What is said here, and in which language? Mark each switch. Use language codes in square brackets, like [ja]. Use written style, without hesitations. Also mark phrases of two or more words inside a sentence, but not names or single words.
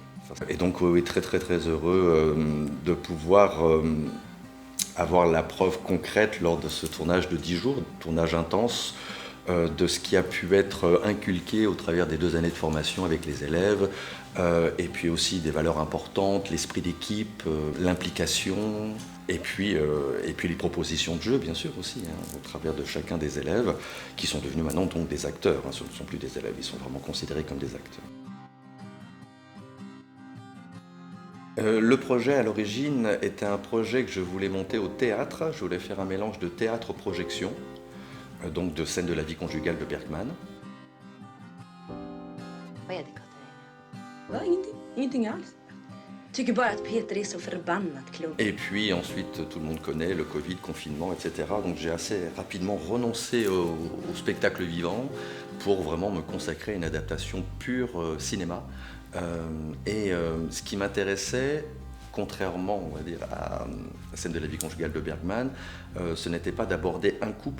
[fr] Et donc oui, très très très heureux de pouvoir avoir la preuve concrète lors de ce tournage de 10 jours, tournage intense, de ce qui a pu être inculqué au travers des 2 années de formation avec les élèves, et puis aussi des valeurs importantes, l'esprit d'équipe, l'implication, et puis les propositions de jeu, bien sûr, aussi, au travers de chacun des élèves, qui sont devenus maintenant donc des acteurs. Ce ne sont plus des élèves, ils sont vraiment considérés comme des acteurs. Le projet à l'origine était un projet que je voulais monter au théâtre. Je voulais faire un mélange de théâtre-projection, donc de scènes de la vie conjugale de Bergman. [sv] Vad är det, Katarina? Va, ingenting. Ingenting alls. Tycker bara att Peter är så förbannat klok. [fr] Et puis ensuite, tout le monde connaît le Covid, confinement, etc. Donc j'ai assez rapidement renoncé au spectacle vivant pour vraiment me consacrer à une adaptation pure cinéma. Ce qui m'intéressait, contrairement, on va dire, à la scène de la vie conjugale de Bergman, ce n'était pas d'aborder un couple.